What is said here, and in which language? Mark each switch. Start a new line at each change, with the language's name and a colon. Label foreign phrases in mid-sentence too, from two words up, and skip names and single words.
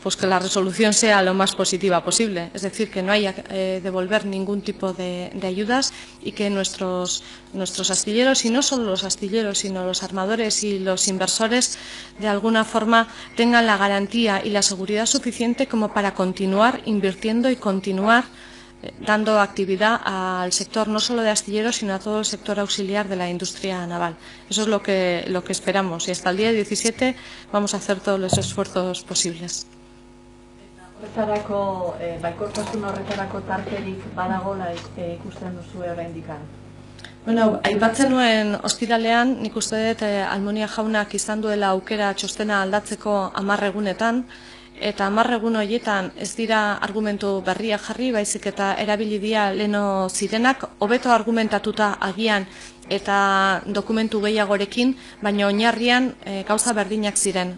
Spanish: Pues que la resolución sea lo más positiva posible, es decir, que no haya devolver ningún tipo de ayudas y que nuestros astilleros, y no solo los astilleros, sino los armadores y los inversores, de alguna forma tengan la garantía y la seguridad suficiente como para continuar invirtiendo y continuar dando actividad al sector no solo de astilleros, sino a todo el sector auxiliar de la industria naval. Eso es lo que esperamos, y hasta el día 17 vamos a hacer todos los esfuerzos posibles.
Basque: Horretarako, baikortasun horretarako tarterik badagola ikusten duzue oraindik? Bueno, aipatzen nuen ostiralean, nik uste dut Almunia jaunak izan duela aukera txostena aldatzeko 10 egunetan, eta 10 egun horietan ez dira argumentu berriak jarri, baizik eta erabili dira leno zirenak, hobeto argumentatuta agian eta dokumentu gehiagorekin, baina oinarrian gauza berdinak ziren.